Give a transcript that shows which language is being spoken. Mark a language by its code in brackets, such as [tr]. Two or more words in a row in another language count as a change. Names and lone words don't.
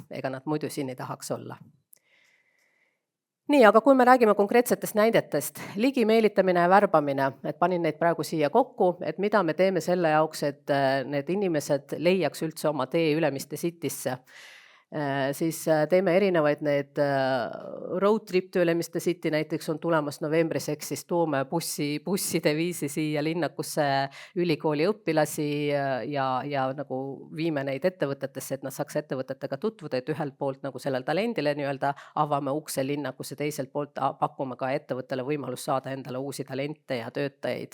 [et] Ega nad muidu siin ei tahaks olla. Nii, aga kui me räägime konkreetsetest näidetest, ligimeelitamine ja värbamine, et panin neid praegu siia kokku, et mida me teeme selle jaoks, et need inimesed leiaks üldse oma tee Ülemiste Citysse. Siis teeme erinevaid need [en] road trip to Ülemiste City [et] näiteks on tulemas novembris, ehk siis toome busside viisi siia linnakusse ülikooli õpilasi ja nagu viime neid ettevõtetesse, et nad saaks ettevõtetega tutvuda, et ühelt poolt nagu sellel talendile nii-öelda avame ukse linnakusse, teiselt poolt pakume ka ettevõttele võimalus saada endale uusi talente ja töötajaid.